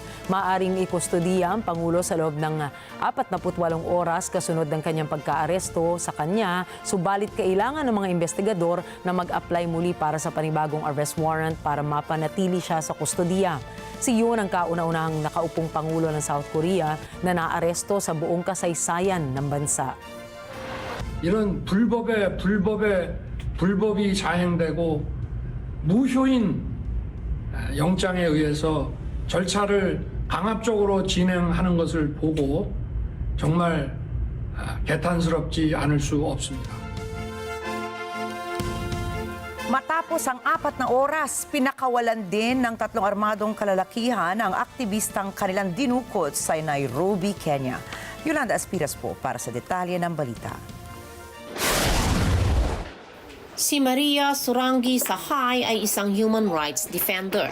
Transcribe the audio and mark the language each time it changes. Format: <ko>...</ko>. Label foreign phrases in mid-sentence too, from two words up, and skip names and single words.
<tl>Maaring ikustodiya ang Pangulo sa loob ng 48 oras kasunod ng kanyang pagkaaresto sa kanya, subalit kailangan ng mga investigador na mag-apply muli para sa panibagong</tl> <en>arrest warrant</en> <tl>para mapanatili siya sa kustodiya. Si Yoon ang kauna-unahang nakaupong Pangulo ng South Korea na naaresto sa buong kasaysayan ng bansa.</tl> <ko>이런 불법이 자행되고 무효인 영장에 의해서 절차를 강압적으로 진행하는 것을 보고 정말 개탄스럽지 않을 수 없습니다.</ko> <tl>Matapos ang 4 na oras, pinakawalan din ng 3 armadong kalalakihan ang aktivistang kanilang dinukot sa Nairobi, Kenya. Yolanda Aspiras po para sa detalye ng balita. Si Maria Surangi Sahay ay isang</tl> <en>human rights defender.</en>